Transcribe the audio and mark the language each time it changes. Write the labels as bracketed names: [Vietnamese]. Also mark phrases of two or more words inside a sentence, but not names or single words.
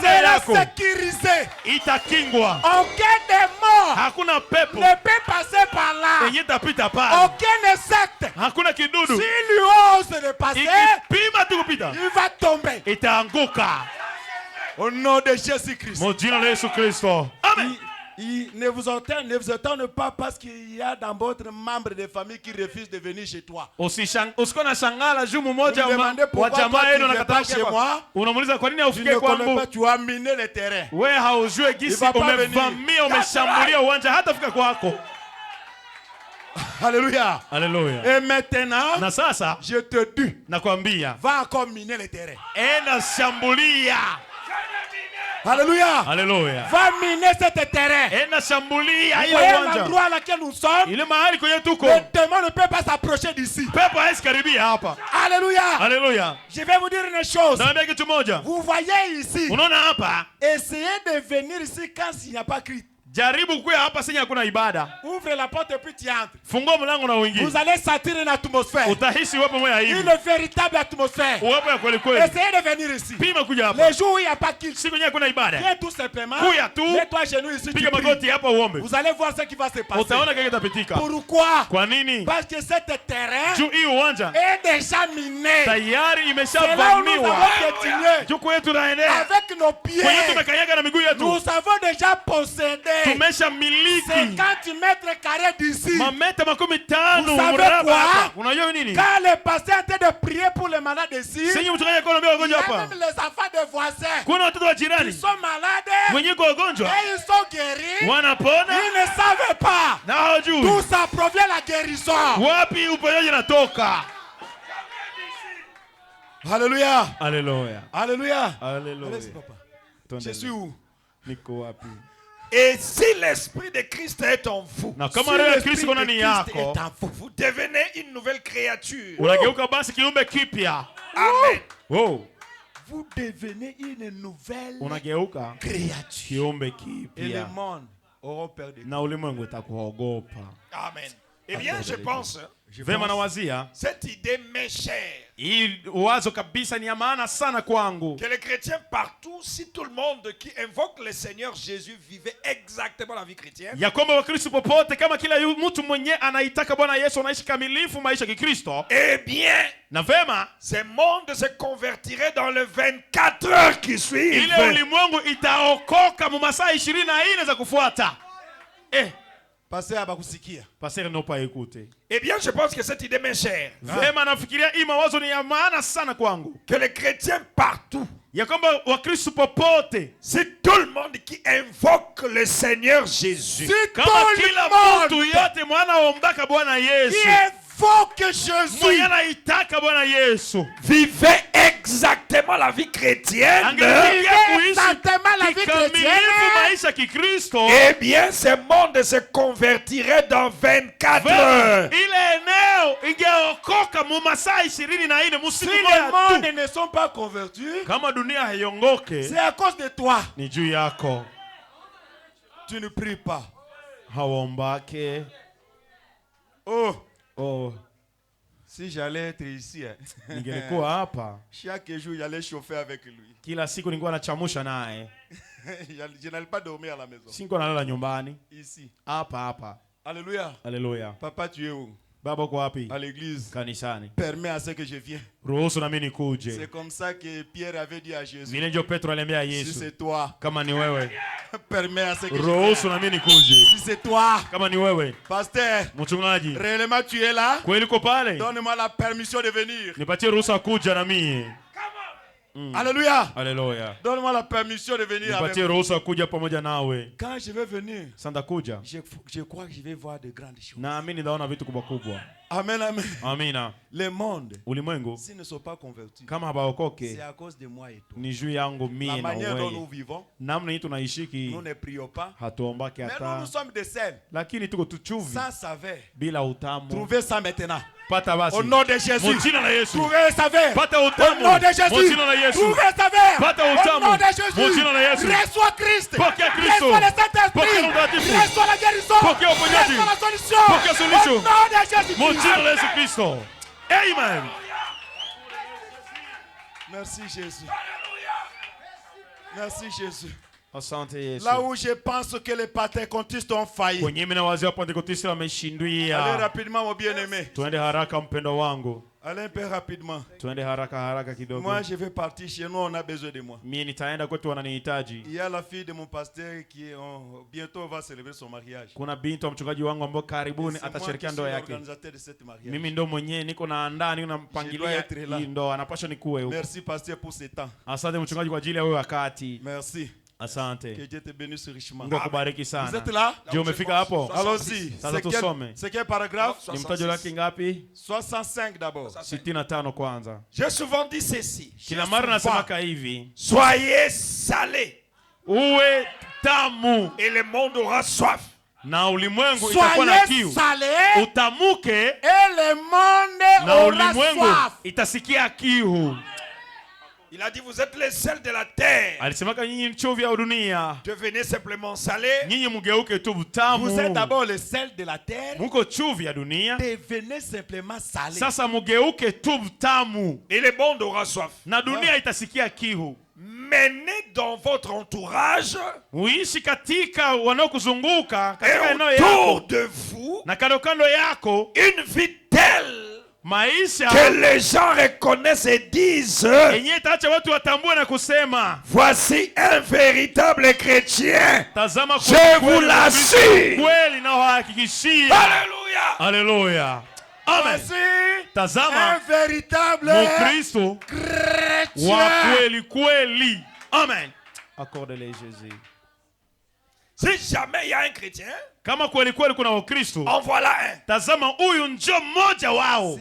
[French] sera [Swahili] yako [French] sécurisé. [Swahili] itakingwa. [French] Aucun démon [Swahili] Hakuna pepo [French] ne peut passer par là. [Swahili] yenye tapita pale. [French] Aucun insecte, [Swahili] Hakuna kidudu [French] s'il lui ose de passer, [Swahili] ikipima tu kupita [French] il va tomber. [Swahili] itaanguka. [French] Au nom de Jésus-Christ. [Swahili] Mo jina la Yesu Kristo. Amen. [French] Ne vous étonne pas parce qu'il y a dans votre membre de famille qui refuse de venir chez toi. [Swahili] Usiko na shangala juu mmoja [French] Vous me demandez [Swahili] wa [French] pourquoi toi, [Swahili] jamaa [French] tu [Swahili] yenu [French] viens [Swahili] anakataa [French] pas chez moi. [Swahili] unamuuliza kwa nini [French] Tu ne [Swahili] haufike [French] connais [Swahili] kwangu? [French] pas, tu as miné le terrain. [Swahili] Wewe haujue gisi [French] Il va pas [Swahili] umevamia, umeshambulia uwanja hata fika kwako. [French] Alléluia. [Swahili] Haleluya. [French] Et maintenant, [Swahili] Na sasa [French] je te dis, [Swahili] nakwambia, [French] va encore miner le terrain. [Swahili] enda shambulia. [French] Alléluia. [Swahili] Haleluya. [French] Va miner ce terrain. [Swahili] Enda shambulia [French] Vous [Swahili] hiyo [French] voyez [Swahili] uwanja. [French] l'endroit à laquelle nous sommes. [Swahili] Ile mahali kwenye tuko. [French] Le démon ne peut pas s'approcher d'ici. [Swahili] Pepo haisi karibia hapa. [French] Alléluia. [Swahili] Haleluya. [French] Je vais vous dire une chose. [Swahili] Naambia kitu moja. [French] Vous voyez ici. [Swahili] Unaona hapa? [French] Essayez de venir ici quand il n'y a pas Christ. [Swahili] Jaribu kuya hapa senye hakuna ibada. [French] Ouvre la porte et puis tu entres. [Swahili] Fungua mlango na uingie. [French] Vous allez sentir une atmosphère. [Swahili] Utahisi uwepo moja hivi. [French] Une véritable atmosphère. [Swahili] Uwepo ya kweli kweli. [French] Essayez de venir ici. [Swahili] Pima kuja hapa. [French] Les jours où il n'y a pas Christ. [Swahili] Siku yenyewe hakuna ibada. [French] Viens tout simplement. [Swahili] Kuya tu. [French] Mets-toi à genoux ici. Tu [Swahili] Piga [French] pries. [Swahili] magoti hapa uombe. [French] Vous allez voir ce qui va se passer. [Swahili] Utaona kile kitapitika. [French] Pourquoi? [Swahili] Kwa nini? [French] Parce que cet terrain [Swahili] Juu hii uwanja [French] est déjà miné. [Swahili] tayari [French] C'est là où nous [Swahili] imeshavamiwa. [French] avons piétiné. [Swahili] Juu kwetu tunaendea. [French] Avec nos pieds. [Swahili] Kwenye tumekanyaga na miguu yetu. [French] Nous avons déjà possédé [Swahili] Tumesha miliki [French] 50 mètres carrés d'ici. [Swahili] mameta 15 [French] Vous savez [Swahili] mraba [French] quoi? [Swahili] hapa. Unajua nini? [French] Quand le pasteur est en train de prier pour les malades ici, [Swahili] Senye mchanganya kwa naambia [French] il y [Swahili] wagonjwa [French] a [Swahili] hapa. [French] même les enfants des voisins [Swahili] Kuna watoto wa [French] qui [Swahili] jirani [French] sont malades [Swahili] wenye kwa wagonjwa [French] et ils sont guéris. [Swahili] wanapona [French] Ils ne savent pas [Swahili] na hawajui [French] d'où ça provient la guérison. [Swahili] wapi uponyaji natoka. [French] Alléluia. [Swahili] Haleluya. [French] Alléluia. [Swahili] Haleluya. [French] Laisse papa. Je suis où? [Swahili] Niko wapi? [French] Et si l'Esprit de Christ est en vous, [Swahili] Na [French] Si [Swahili] kama roho ya [French] l'Esprit [Swahili] Kristo [French] de [Swahili] ndani [French] Christ [Swahili] yako, [French] est en vous. vous devenez une nouvelle créature. [Swahili] unageuka basi kiumbe kipya. Amen. Wow. [French] Vous devenez une nouvelle [Swahili] Unageuka [French] créature. [Swahili] kiumbe [French] Et le [Swahili] kipya [French] monde aura peur de [Swahili] na ulimwengu utakuogopa. [French] Amen. Eh bien, je pense [Swahili] Vema nawazia [French] cette idée m'est chère. [Swahili] hii wazo kabisa ni ya maana sana kwangu. [French] Que les chrétiens partout, si tout le monde qui invoque le Seigneur Jésus vivait exactement la vie chrétienne, [Swahili] Ya kwamba Wakristo popote kama kila mtu mwenye anaitaka Bwana Yesu anaishi kamilifu maisha ya Kikristo. [French] eh bien, [Swahili] Na vema [French] ce monde se convertirait dans les 24 heures qui suivent. [Swahili] ile ulimwengu itaokoka mu masaa 24 za kufuata. Pasteur abakusikia. [French] Pasteur n'ont pas écouté. Eh bien, je pense que cette idée m'est chère. [Swahili] Vema nafikiria hii mawazo ni ya maana sana kwangu. [French] Que les chrétiens partout, [Swahili] Ya kwamba Wakristo popote [French] si tout le monde qui invoque le Seigneur Jésus, [Swahili] kama kila mtu yote mwana ombaka Bwana Yesu, [French] Invoque Jésus. [Swahili] mwenye anaitaka Bwana Yesu, [French] vivait exactement la vie chrétienne, [Swahili] angelifikia kuishi [French] exactement la vie [Swahili] kikamilifu [French] chrétienne. [Swahili] maisha Kikristo, [French] eh bien, ce monde se convertirait dans 24 heures. [Swahili] ile eneo ingeokoka mu masaa 24 [French] Si [Swahili] musiku [French] les [Swahili] moja [French] mondes [Swahili] tu. [French] ne sont pas convertis, [Swahili] Kama dunia haiongoke [French] c'est à cause de toi. [Swahili] ni juu yako, [French] Tu ne pries pas. [Swahili] hawaombake. Oh, [French] Si j'allais être ici, [Swahili] ningelikuwa hapa [French] chaque jour, j'allais chauffer avec lui. [Swahili] kila siku nilikuwa nachamusha naye, [French] Je n'allais pas dormir à la maison. [Swahili] sikuwa nalala nyumbani, [French] Ici. [Swahili] hapa. [French] Alléluia. [Swahili] Haleluya. [French] Papa, tu es où? [Swahili] Baba uko wapi? [French] À l'église. [Swahili] Kanisani. [French] Permets à ce que je vienne. [Swahili] Ruhusu na mimi [French] C'est [Swahili] nikuje. [French] comme ça que Pierre avait dit à Jésus. [Swahili] Vile ndio Petro aliambia [French] Si [Swahili] Yesu, [French] c'est toi, [Swahili] kama ni wewe, [French] permets à ce que je [Swahili] ruhusu [French] vienne. [Swahili] na mimi nikuje. [French] Si c'est toi, [Swahili] Kama ni wewe, [French] pasteur, [Swahili] mchungaji, [French] réellement tu es là? [Swahili] kweli uko pale? [French] Donne-moi la permission de venir. [Swahili] Nipatie ruhusa kuja na mimi. [French] Alléluia. [Swahili] Haleluya. [French] Donne-moi la permission de venir avec [Swahili] Nipatie ruhusa kuja pamoja nawe. [French] Quand je vais venir, [Swahili] Sanda kuja. [French] je crois que je vais voir de grandes choses. [Swahili] Naamini naona vitu kubwa kubwa. Amen, amen. Amina. [French] Le monde, [Swahili] Ulimwengu [French] s'ils ne sont pas convertis, [Swahili] kama [French] c'est [Swahili] habaokoke [French] à cause de moi et toi. [Swahili] ni juu yangu [French] La [Swahili] mimi na [French] manière dont nous [Swahili] wewe. [French] vivons, [Swahili] Namna hii tunaishiki [French] nous ne prions pas. [Swahili] hatuombake [French] Mais nous, [Swahili] hata, [French] nous sommes des sels, [Swahili] lakini tuko tuchuvi [French] sans saveur. [Swahili] bila utamu. [French] Trouvez ça maintenant. [Swahili] Pata basi. [French] Au nom de Jésus. [Swahili] Mujina la Yesu. [French] Trouvez saveur. [Swahili] Pata [French] Au [Swahili] utamu. [French] nom de Jésus. [Swahili] Mujina la Yesu. [French] Trouvez saveur. [Swahili] Pata [French] Au [Swahili] utamu. [French] nom de Jésus. [Swahili] Mujina la Yesu. [French] Reçois Christ. [Swahili] Pokea Kristo. [French] Reçois le Saint-Esprit. [Swahili] Pokea Roho Mtakatifu. [French] Reçois la guérison. [Swahili] Pokea uponyaji. [French] Reçois la solution. [Swahili] Pokea suluhisho. [French] Au nom de Jésus. [Swahili] Mujina la Yesu Kristo. Amen. [French] Merci Jésus. Merci Jésus. [Swahili] Asante Yesu. [French] Là où je pense que les pentecôtistes ont failli. [Swahili] Kwenye mimi na wazee wa Pentekoste [French] Allez [Swahili] wameshindwia. [French] rapidement mon bien-aimé. [Swahili] Tuende haraka mpendo wangu. [French] Allez un peu rapidement. [Swahili] Tuende haraka kidogo. [French] Moi je vais partir chez nous, on a besoin de moi. [Swahili] Mimi nitaenda kwetu wananihitaji. [French] Il y a la fille de mon pasteur qui bientôt va célébrer son mariage. [Swahili] Kuna binti wa mchungaji wangu ambao [French] Et [Swahili] karibuni [French] c'est moi qui [Swahili] atasherehekea [French] suis [Swahili] ndoa yake. [French] l'organisateur de cette mariage. [Swahili] Mimi ndo mwenyewe niko naandaa, niko nampangilia hii ndoa, napaswa nikuwe huko. [French] Merci pasteur pour ce temps. [Swahili] Asante mchungaji kwa ajili ya wewe wakati. [French] Merci. [Swahili] Asante. [French] Que Dieu te bénisse richement. [Swahili] Mungu akubariki [French] Vous [Swahili] sana. [French] êtes là? [Swahili] Je umefika hapo? [French] Allons-y. [Swahili] Sasa tusome. [French] C'est quel paragraphe? [Swahili] Ni mtajo lake ngapi? [French] 65 d'abord. [Swahili] 65 kwanza. [French] j'ai souvent dit ceci. [Swahili] Kila mara nasemaka hivi, [French] Soyez salés [Swahili] uwe tamu [French] et le monde aura soif. [Swahili] na ulimwengu itakuwa na [French] Soyez [Swahili] kiu. [French] salés [Swahili] Utamuke [French] et le monde [Swahili] na [French] aura [Swahili] ulimwengu [French] soif. [Swahili] itasikia kiu. [French] Il a dit, vous êtes les sels de la terre. [Swahili] Alisemaka nyinyi mchovu ya dunia, [French] Devenez simplement salés. [Swahili] nyinyi mugeuke tu tamu. [French] Vous êtes d'abord le sel de la terre. [Swahili] Muko chuvi ya dunia, [French] Devenez simplement salés. [Swahili] sasa mugeuke tu tamu [French] Et le monde aura soif. [Swahili] na dunia itasikia kiu. [French] Menez dans votre entourage [Swahili] Uishi katika wanaokuzunguka [French] et [Swahili] katika eneo [French] autour [Swahili] yako [French] de vous [Swahili] na kando kando yako, [French] une vie telle [Swahili] maisha [French] que les gens reconnaissent et disent, [Swahili] yenye itaacha watu watambue na kusema, [French] voici un véritable chrétien. [Swahili] tazama [French] Je vous l'assure. [Swahili] kweli na wahakikishia. [French] Alléluia. [Swahili] Haleluya. Amen. [French] Voici un [Swahili] Tazama [French] véritable [Swahili] Mukristo wa [French] chrétien. [Swahili] kweli kweli. [French] Amen. Accorde-les Jésus. Si jamais il y a un chrétien, [Swahili] Kama kweli kweli kuna Wakristo, [French] en voilà un. [Swahili] tazama huyu njo mmoja wao.